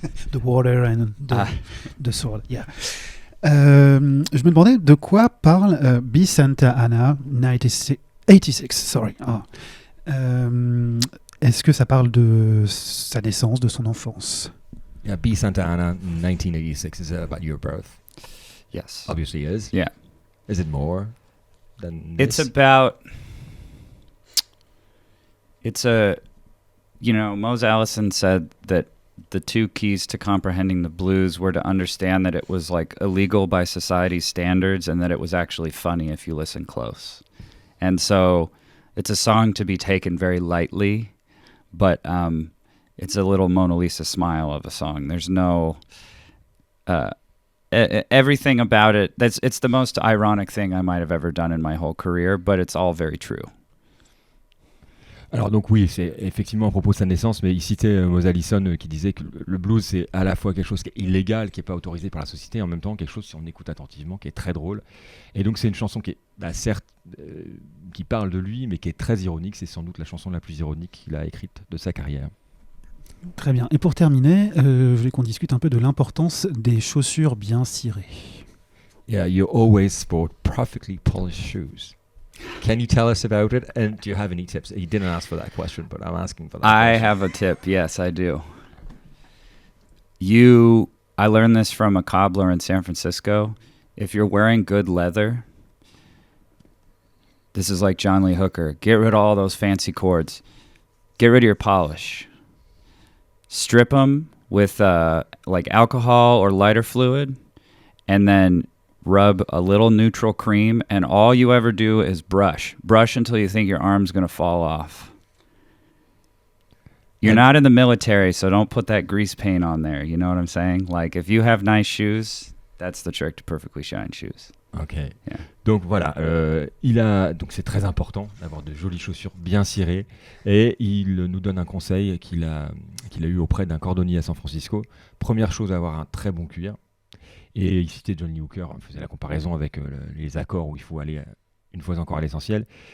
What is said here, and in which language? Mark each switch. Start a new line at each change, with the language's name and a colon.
English: The water and the sword, yeah.
French: Je me demandais de quoi parle B. Santa Ana 86,
English: sorry.
French: Est-ce que ça parle de sa naissance, de son enfance?
English: Yeah, B. Santa Ana 1986, is it about your birth? Yes. Obviously is. Yeah. Is it more than It's this? about... Mose Allison said that the two keys to comprehending the blues were to understand that it was like illegal by society's standards and that it was actually funny if you listen close. And so it's a song to be taken very lightly, but it's a little Mona Lisa smile of a song. There's no... everything about it, it's the most ironic thing I might have ever done in my whole career, but it's all very true.
French: Alors donc oui, c'est effectivement à propos de sa naissance, mais il citait Mose Allison qui disait que le blues, c'est à la fois quelque chose qui est illégal, qui n'est pas autorisé par la société, et en même temps quelque chose, si on écoute attentivement, qui est très drôle. Et donc c'est une chanson qui est, certes, qui parle de lui, mais qui est très ironique. C'est sans doute la chanson la plus ironique qu'il a écrite de sa carrière. Très bien. Et pour terminer, je voulais qu'on discute un peu de l'importance des chaussures bien cirées.
English: Yeah, you always sport perfectly polished shoes. Can you tell us about it? And do you have any tips? He didn't ask for that question, but I'm asking for that. I have a tip. Yes, I do. I learned this from a cobbler in San Francisco. If you're wearing good leather, this is like John Lee Hooker. Get rid of all those fancy cords. Get rid of your polish. Strip them with like alcohol or lighter fluid, and then rub a little neutral cream, and all you ever do is brush until you think your arm's going to fall off. You're not in the military, so don't put that grease paint on there. You know what I'm saying? Like, if you have nice shoes, that's the trick to perfectly shine shoes. Ok. Yeah.
French: Donc voilà, donc c'est très important d'avoir de jolies chaussures bien cirées, et il nous donne un conseil qu'il a eu auprès d'un cordonnier à San Francisco. Première chose, avoir un très bon cuir. Et il citait John Lee Hooker, il faisait la comparaison avec les accords où il faut aller une fois encore à l'essentiel.